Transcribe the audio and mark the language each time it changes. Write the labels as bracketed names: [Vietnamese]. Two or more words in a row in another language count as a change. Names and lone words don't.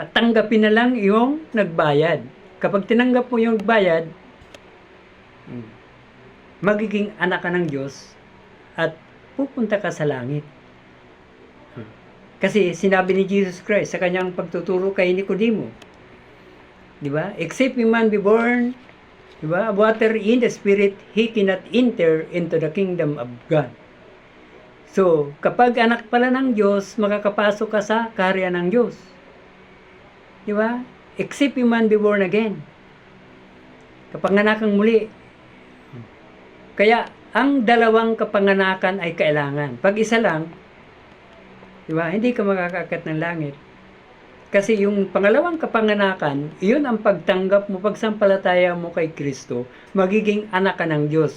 [Filipino] Tanggapin na lang yung nagbayad. Kapag tinanggap mo yung bayad, magiging anak ka ng Diyos at pupunta ka sa langit. Kasi sinabi ni Jesus Christ sa kanyang pagtuturo kay Nicodemo, di ba? [English] Except a man be born, [Filipino] di ba, [English] water in the spirit, he cannot enter into the kingdom of God. [Filipino] So, kapag anak pala ng Diyos, makakapasok ka sa kaharian ng Diyos. Di ba? [English] except you man be born again. [Filipino] Kapanganakang muli. Kaya, ang dalawang kapanganakan ay kailangan. Pag isa lang, di ba, hindi ka makakaakyat ng langit. Kasi yung pangalawang kapanganakan, iyon ang pagtanggap mo, pagsampalataya mo kay Kristo, magiging anak ka ng Diyos.